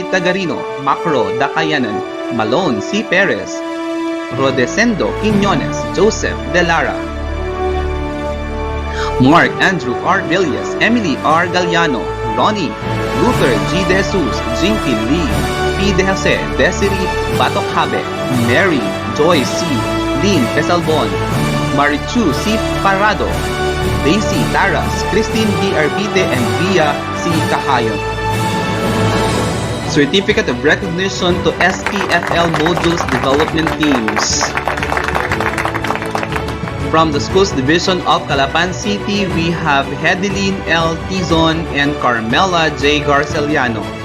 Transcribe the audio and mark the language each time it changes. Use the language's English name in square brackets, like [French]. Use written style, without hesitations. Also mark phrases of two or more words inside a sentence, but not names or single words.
[English] Tagarino, Macro Dakayanan, Malone C. Perez, Rodesendo Quiñones, Joseph De Lara, Mark Andrew R. Villas, Emily R. Galliano, Ronnie, Luther G. De Jesus, Jinky Lee, P. De Jose, Desiree Batokhabe, Mary Joy C. Lynn Pesalbon, Marichu C. Parado, Daisy Taras, Christine B. Arbite, and Via C. Cahayon. Certificate of Recognition to SPFL Modules Development Teams. From the Schools Division of Calapan City, we have Hedeline L. Tizon and Carmela J. Garceliano.